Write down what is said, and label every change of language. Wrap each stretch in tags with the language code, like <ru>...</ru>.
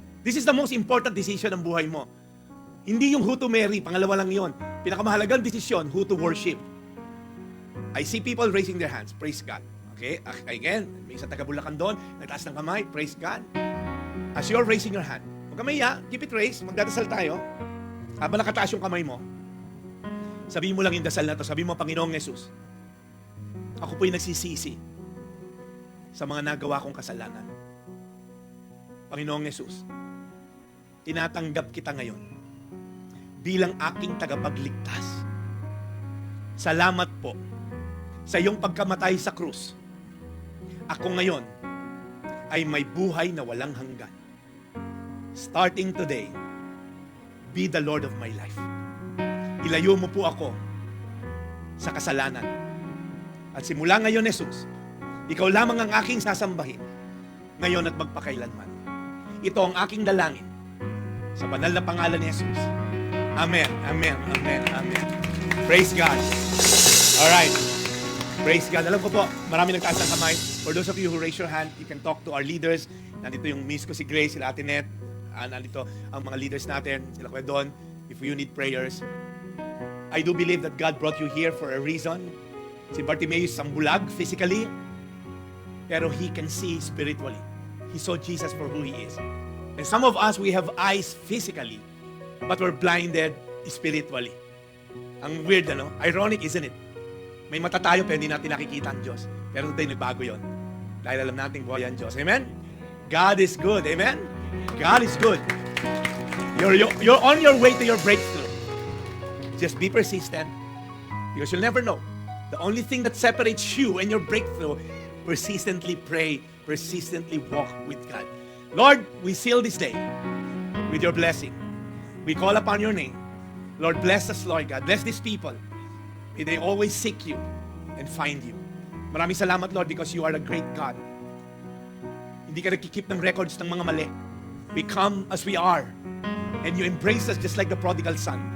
<en>This is the most important decision</en> <tl>ng buhay mo. Hindi yung</tl> <en>who to marry,</en> <tl>pangalawa lang yon. Pinakamahalagang desisyon,</tl> <en>who to worship. I see people raising their hands. Praise God. Okay? Again,</en> <tl>may isang taga-Bulacan doon, nagtaas ng kamay.</tl> <en>Praise God. As you're raising your hand,</en> <tl>huwag ka maiya,</tl> <en>keep it raised,</en> <tl>magdadasal tayo. Habang nakataas yung kamay mo, sabihin mo lang yung dasal na to. Sabihin mo, Panginoong Jesus, ako po'y nagsisisi sa mga nagawa kong kasalanan. Panginoong Jesus, tinatanggap kita ngayon bilang aking tagapagligtas. Salamat po sa iyong pagkamatay sa krus. Ako ngayon ay may buhay na walang hanggan.</tl> <en>Starting today, be the Lord of my life.</en> <tl>Ilayo mo po ako sa kasalanan. At simula ngayon, Jesus, ikaw lamang ang aking sasambahin ngayon at magpakailanman. Ito ang aking dalangin sa banal na pangalan ni Jesus.</tl> <en>Amen, amen, amen, amen. Praise God. Alright. Praise God.</en> <tl>Alam ko po, marami nagtaas ng kamay.</tl> <en>For those of you who raise your hand, you can talk to our leaders.</en> <tl>Nandito yung miss ko si Grace, sila Ate Net. Nandito ang mga leaders natin, sila Kuya Don.</tl> <en>If you need prayers, I do believe that God brought you here for a reason. Si Bartimaeus sambulag physically, pero he can see spiritually. He saw Jesus for who He is. And some of us, we have eyes physically, but we're blinded spiritually. Ang weird, ano? Ironic, isn't it?</en> <tl>May mata tayo, pero hindi natin nakikita ang Diyos. Pero today, nagbago yon. Dahil alam natin buhay ang Diyos.</tl> <en>Amen? God is good. Amen? God is good. You're on your way to your breakthrough. Just be persistent, because you'll never know. The only thing that separates you and your breakthrough, persistently pray, persistently walk with God. Lord, we seal this day with your blessing. We call upon your name. Lord, bless us, Lord God. Bless these people. May they always seek you and find you.</en> <tl>Maraming salamat,</tl> <en>Lord, because you are a great God.</en> <tl>Hindi ka nagkikip ng records ng mga mali.</tl> <en>We come as we are, and you embrace us just like the prodigal son.</en>